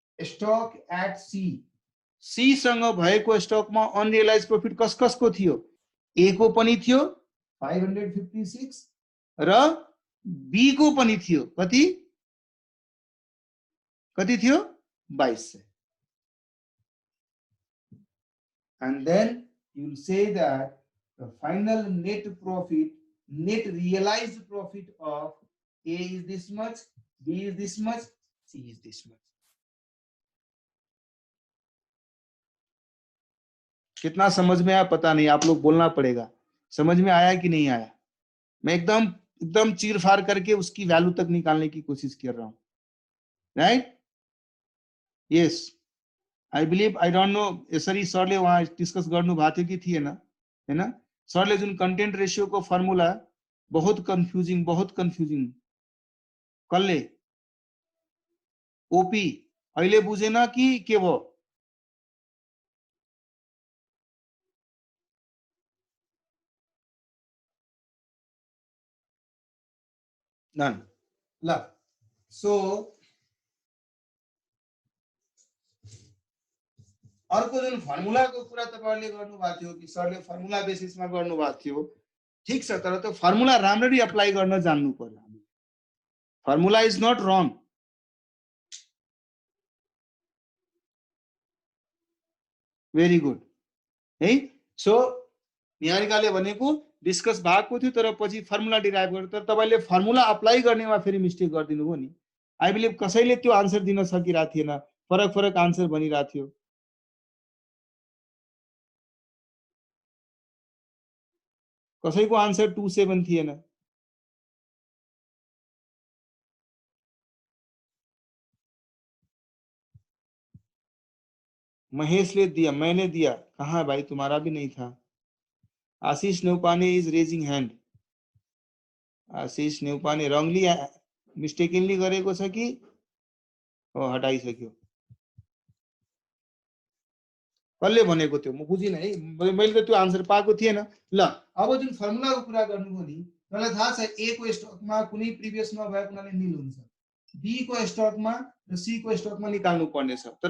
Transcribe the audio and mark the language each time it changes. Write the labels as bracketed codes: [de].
[ne] Stuck at C, C सँग भएको स्टकमा अनरियलाइज प्रॉफिट कसको थियो, ए को पनि थियो 556 र बी को पनि थियो कति, कति थियो 2200। [en] and then you will say that the final net profit, net realized profit of A is this much, B is this much, C is this much. [hi] कितना समझ में आया पता नहीं, आप लोग बोलना पड़ेगा समझ में आया कि नहीं आया। मैं एकदम चीर फाड़ करके उसकी वैल्यू तक निकालने की कोशिश कर रहा हूं। [en] right, yes, I believe, I don't know [ne] यसरी सरले वहाँ डिस्कस गर्नु भएको थियो कि थिएन, हैन। सरले जुन कन्टेन्ट रेशियो को फर्मुला बहुत कन्फ्युजिङ कसले, ओपी अहिले बुझेन कि के भयो, नन ल। सो अर्को जुन फर्मुलाको कुरा तपाईहरुले गर्नु भएको थियो कि सरले फर्मुला बेसिसमा गर्नु भएको थियो, ठीक छ, तर त्यो फर्मुला राम्ररी अप्लाई गर्न जान्नु पर्यो। [en] Formula is not wrong, very good है। [ne] सो निहारिकाले भनेको डिस्कस भएको थियो तर पछि फर्मुला डिराइभ गर्नु, तर तपाईले फर्मुला अप्लाई गर्नेमा फेरि मिस्टेक गर्दिनु भयो नि। आई बिलिभ कसैले त्यो आन्सर दिन सकिरहेको थिएन, फरक आन्सर भनिरहेको थियो। कसैको आन्सर 27 थिएन। [hi] महेश ने दिया, मैंने दिया, कहा भाई तुम्हारा भी नहीं था। [en] Ashish Neupane is raising hand. [ne] आशीष नेउपाने रंगली मिस्टेकनली गरेको छ कि हटाइसक्यो, कसले भनेको थियो म बुझिन है, मैले त त्यो आन्सर पाएको थिएन। ल अब जुन फर्मुलाको कुरा गर्नुभयो नि, मलाई थाहा छ ए को स्टकमा कुनै प्रिभियस नभएको हुनाले निल हुन्छ, बी को स्टकमा र सी को स्टकमा निकाल्नु पर्ने छ।